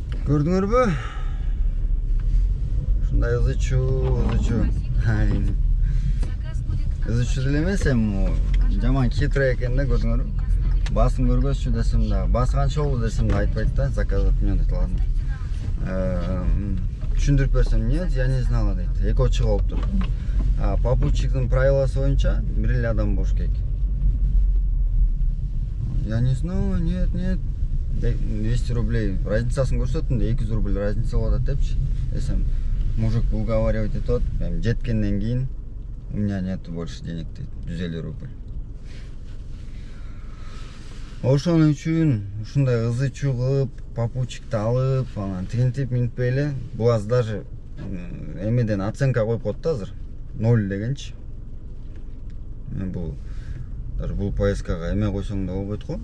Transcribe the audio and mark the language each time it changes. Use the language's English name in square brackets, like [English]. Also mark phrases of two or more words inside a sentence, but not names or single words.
[Kyrgyz] Көрдүңөрбү? Ушундай ызычуу. Ызычуу деле эмес, эми жаман хитрый экен да, көрдүңөрбү? Басын көргөзчү десем да, басы канча болду десем да айтпайт да, [Russian] заказ отменить, ладно. [Kyrgyz] Түшүндүрүп берсем, [Russian] нет, я не знала [Kyrgyz] дейт. Эки очук болуптур. Попутчиктин правиласы боюнча бир эле адам болуш керек. [Russian] Я не знала, нет. 200 рублей. [Kyrgyz] Разницасын көрсөттүм да, 200 рубль разница болот депчи. Десем, [Russian] мужик уговаривать [Kyrgyz] этет, жеткенден кийин [Russian] у меня нету больше денег [Kyrgyz] дейт. 150 рубль. Ошон үчүн ушундай ызычуу кылып, попутчикти алып, анан тигинтип минтпей эле, бул аз даже эмеден оценка коюп коет да азыр. 0 дегенчи. Мен бул даже бул поездкага эме койсоң да болбойт го.